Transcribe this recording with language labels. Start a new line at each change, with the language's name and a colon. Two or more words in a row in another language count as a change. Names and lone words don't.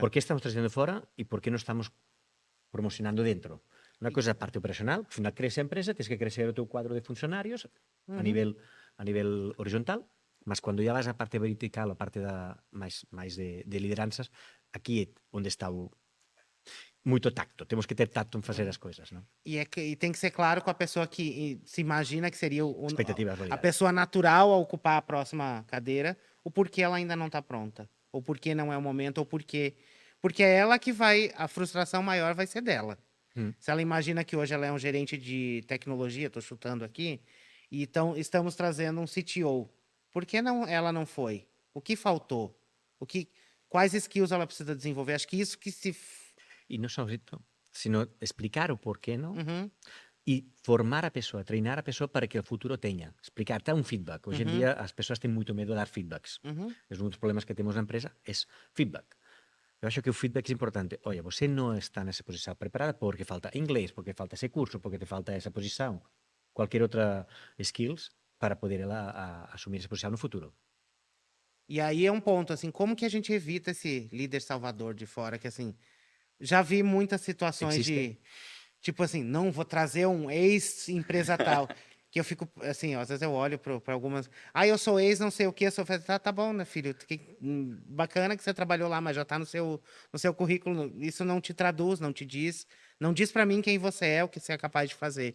Galician: Por que estamos trazendo fora e por que non estamos promocionando dentro? Unha coisa é a parte operacional, ao final crece a empresa, tens que crecer o teu cuadro de funcionarios a nivel horizontal, mas cando já vas á parte vertical, a parte máis de lideranzas, aquí é onde está moito tacto. Temos que ter tacto en fazer as coisas, non?
Portuguese: E tem que ser claro com a pessoa que se imagina que seria Expectativas a realidade. pessoa natural a ocupar a próxima cadeira, o porquê ela ainda não está pronta, ou porquê não é o momento, ou porquê. Porque é ela que vai, a frustração maior vai ser dela. Se ela imagina que hoje ela é um gerente de tecnologia, estou chutando aqui, e então estamos trazendo um CTO. Por que ela não foi? O que faltou? Quais skills ela precisa desenvolver? Acho que isso que se...
Galician: E non só isto, sino explicar o porquê, non? E formar a persoa, treinar a persoa para que o futuro teña. Explicar, dar un feedback. Hoxe en día as persoas ten moito medo de dar feedbacks. É un dos problemas que temos na empresa, é feedback. Eu acho que o feedback é importante.
Spanish: Oye, você non está nesa posición preparada porque falta inglés, porque falta ese curso, porque te falta esa posición, cualquier outra skills para poder ela asumir esa posición no futuro.
Portuguese: E aí é um ponto, assim, como que a gente evita esse líder salvador de fora, que assim, já vi muitas situações Existe? tipo assim, não, vou trazer um ex-empresa tal, que eu fico, assim, ó, às vezes eu olho para algumas, eu sou ex, não sei o que, eu sou, tá bom, né, filho, bacana que você trabalhou lá, mas já tá no seu currículo, isso não te traduz, não diz para mim quem você é, o que você é capaz de fazer.